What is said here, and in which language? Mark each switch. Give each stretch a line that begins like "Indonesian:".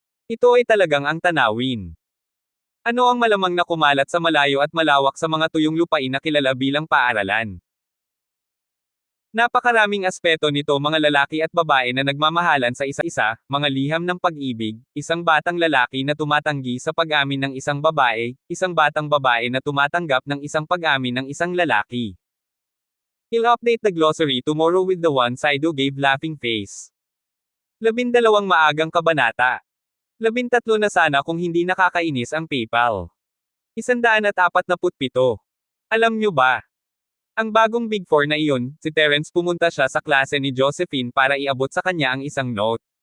Filipino: Ito ay talagang ang tanawin. Ano ang malamang na kumalat sa malayo at malawak sa mga tuyong lupain na kilala bilang paaralan? Napakaraming aspeto nito, mga lalaki at babae na nagmamahalan sa isa-isa, mga liham ng pag-ibig, isang batang lalaki na tumatanggi sa pag-amin ng isang babae, isang batang babae na tumatanggap ng isang pag-amin ng isang lalaki.
English: I'll update the glossary tomorrow with the one side who gave laughing face.
Filipino: 12 maagang kabanata. 13 na sana kung hindi nakakainis ang PayPal. 147. Alam nyo ba? Ang bagong Big Four na iyon, si Terence, pumunta siya sa klase ni Josephine para iabot sa kanya ang isang note.